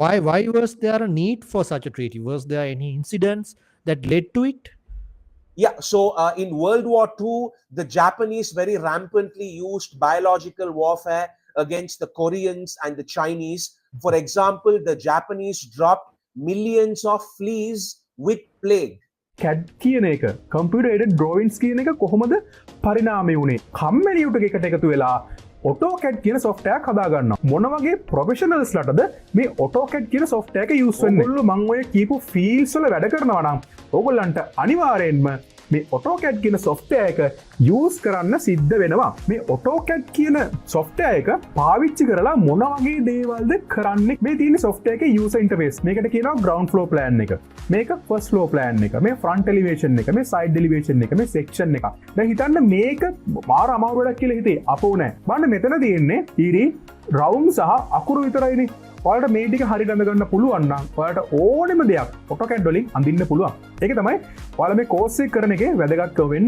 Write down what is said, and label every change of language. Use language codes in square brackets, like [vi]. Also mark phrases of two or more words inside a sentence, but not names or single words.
[en] Why was there a need for such a treaty? Was there any incidents that led to it? yeah, so in World War II, the Japanese very rampantly used biological warfare against the Koreans and the Chinese. For example, the Japanese dropped millions of fleas with plague. [si] CAD කියන එක [en] computer aided drawings [si] කියන එක කොහොමද පරිණාමය වුණේ කම්මැලියට එකට එකතු වෙලා AutoCAD කියන software හදා ගන්නවා මොන වගේ professionals ලටද මේ AutoCAD කියන software එක use වෙන්නේ ඔයගොල්ලෝ මම ඔය කියපු fields වල වැඩ කරනවා නම් ඕගොල්ලන්ට අනිවාර්යෙන්ම මේ AutoCAD කියන software එක use කරන්න සිද්ධ වෙනවා මේ AutoCAD කියන software එක පාවිච්චි කරලා මොන වගේ දේවල්ද කරන්නේ මේ තියෙන software එකේ [en] user interface [si] මේකට කියනවා [en] ground floor plan [si] එක මේක [en] first floor plan [si] එක මේ [en] front elevation [si] එක මේ [en] side elevation [si] එක මේ section එක දැන් හිතන්න මේක මාර අමාරු වැඩක් කියලා හිතේ අපෝ නෑ බලන්න මෙතන තියෙන්නේ ඉරි round සහ අකුරු විතරයිනේ ඔයාලට මේ ටික හරියට අඳගන්න පුළුවන් නම් ඔයාලට ඕනෙම දෙයක් AutoCAD වලින් අඳින්න පුළුවන්. ඒක තමයි ඔයාලා මේ කෝස් එක කරන එකේ වැදගත්කම වෙන්නේ.